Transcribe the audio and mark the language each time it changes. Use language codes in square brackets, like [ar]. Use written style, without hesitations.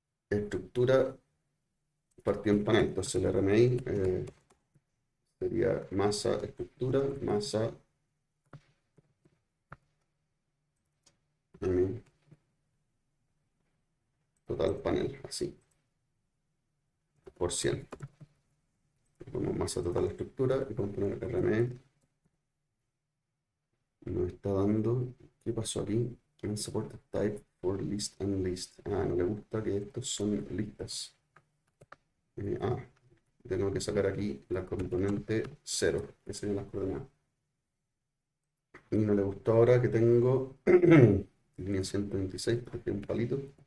[es] estructura partido en panel, entonces el RMI sería masa estructura, masa total panel, así, por 100. Ponemos masa total estructura y podemos poner RME. Nos está dando, ¿qué pasó aquí? [en] Unsupported type for list and list. [es] No le gusta que estos son listas. Tengo que sacar aquí la componente 0, que serían las coordenadas. Y no le gustó ahora que tengo línea 126, porque es un palito.